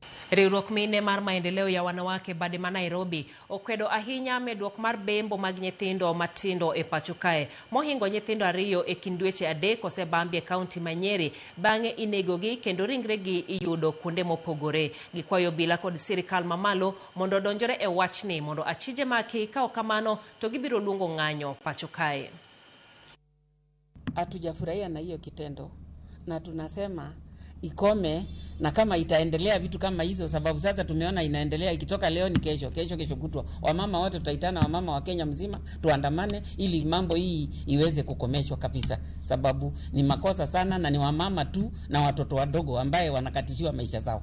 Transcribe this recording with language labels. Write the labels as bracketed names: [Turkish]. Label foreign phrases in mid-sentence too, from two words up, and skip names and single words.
[Luo (Kenya and Tanzania)] Riwruok mine mar [Swahili] maendeleo ya wanawake [Luo (Kenya and Tanzania)] Badema Nairobi okwedo ahinya medruok mar bembo mag nyithindo matindo e pacho kae. Mohingo nyithindo 2 e kind dweche 3 osebambi e kaunti ma Nyeri bang'e inegogi kendo ringregi iyudo kuonde mopogore. Gikwayo bila kod sirikal mamalo mondo donjore e wachni mondo achije maki ka ok kamano to gibiro luongo ng'anyo pacho kae. [Swahili] Hatujafurahia na hiyo kitendo na tunasema ikome, na kama itaendelea vitu kama hizo, sababu sasa tumeona inaendelea, ikitoka leo ni kesho kutwa. Wamama wote tutaitana, wamama wa Kenya mzima tuandamane ili mambo hii iweze kukomeshwa kabisa, sababu ni makosa sana na ni wamama tu na watoto wadogo ambaye wanakatishiwa maisha zao.